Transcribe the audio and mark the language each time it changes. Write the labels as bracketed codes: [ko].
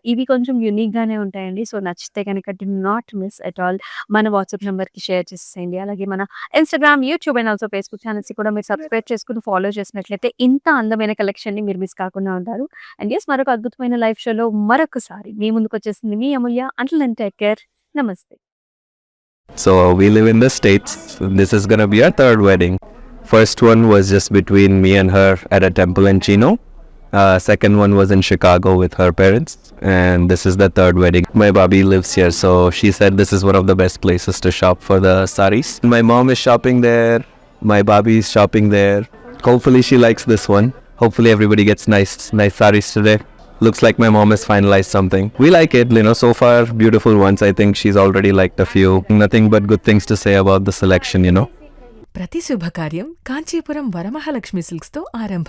[te] ఇవి కొంచెం యూనిక్గానే ఉంటాయండి. సో నచ్చితే కనుక [en] do not miss at all [te] మన వాట్సాప్ నెంబర్కి షేర్ చేసేయండి. అలాగే మన Instagram, YouTube [en] and also [te] Facebook channels కూడా మీరు సబ్స్క్రైబ్ చేసుకుని ఫాలో చేసినట్లయితే ఇంత అందమైన కలెక్షన్ని మీరు మిస్ కాకుండా ఉంటారు. [en] and yes, [te] మరొక అద్భుతమైన లైవ్ షోలో మరొకసారి మీ ముందుకు వచ్చేసింది మీ అమూల్య. [en] Until then take care. నమస్తే. So we live in the States. This is gonna be our third wedding. First one was just between me and her at a temple in Chino. Second one was in Chicago with her parents. And this is the third wedding. My Bobby lives here, so she said this is one of the best places to shop for the saris. My mom is shopping there. My Bobby is shopping there. Hopefully she likes this one. Hopefully everybody gets nice saris today. Looks like my mom has finalized something. We like it, so far beautiful ones. I think she's already liked a few. Nothing but good things to say about the selection. [te] ప్రతి శుభకార్యం కాంచీపురం వరమహాలక్ష్మి సిల్క్స్తో ఆరంభం.